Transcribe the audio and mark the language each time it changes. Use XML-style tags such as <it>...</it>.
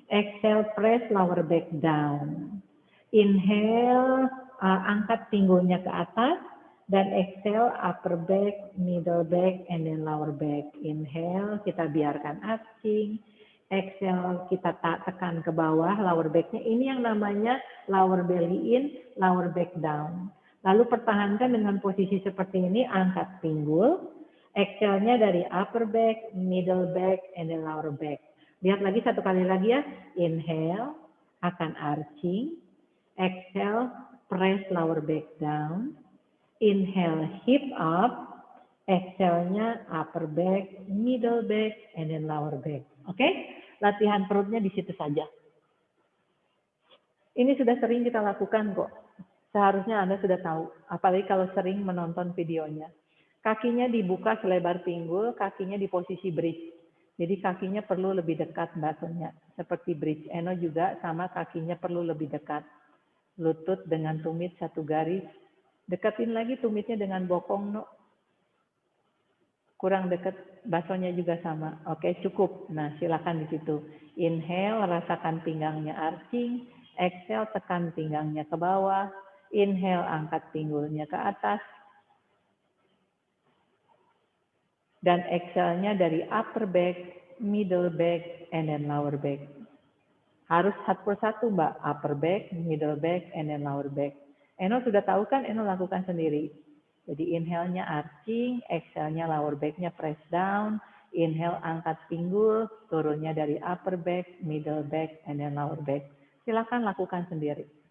<en>Exhale, press lower back down.</en> <id>Inhale, angkat pinggulnya ke atas.</id> <en>Dan exhale, upper back, middle back, and then lower back.</en> <id>Inhale, kita biarkan arching. Exhale, kita tekan ke bawah, lower backnya. Ini yang namanya</id> <en>lower belly in, lower back down.</en> <id>Lalu pertahankan dengan posisi seperti ini, angkat pinggul.</id> <en>Exhale-nya dari upper back, middle back, and then lower back.</en> <id>Lihat lagi satu kali lagi ya. Inhale, akan arching.</id> <en>Exhale, press lower back down. Inhale, hip up. Exhale-nya upper back, middle back, and then lower back.</en> <id>Oke? Latihan perutnya di situ saja. Ini sudah sering kita lakukan kok. Seharusnya Anda sudah tahu. Apalagi kalau sering menonton videonya. Kakinya dibuka selebar pinggul, kakinya di posisi bridge. Jadi kakinya perlu lebih dekat batunya. Seperti bridge. Eno juga sama kakinya perlu lebih dekat. Lutut dengan tumit satu garis. Dekatin lagi tumitnya dengan bokong, no. Kurang dekat, basonya juga sama. Oke, cukup. Nah, silakan di situ. Inhale, rasakan pinggangnya arching. Exhale, tekan pinggangnya ke bawah. Inhale, angkat pinggulnya ke atas.</id> <en>Dan exhale-nya dari upper back, middle back, and then lower back.</en> <id>Harus satu persatu, Mbak.</id> <en>Upper back, middle back, and then lower back.</en> <id>Eno sudah tahu kan, Eno lakukan sendiri. Jadi inhale-nya arching, exhale-nya lower back-nya</id> <en>press down. Inhale,</en> <id>angkat pinggul, turunnya dari</id> <en>upper back, middle back, and then lower back.</en> <id>Silakan lakukan sendiri.</id>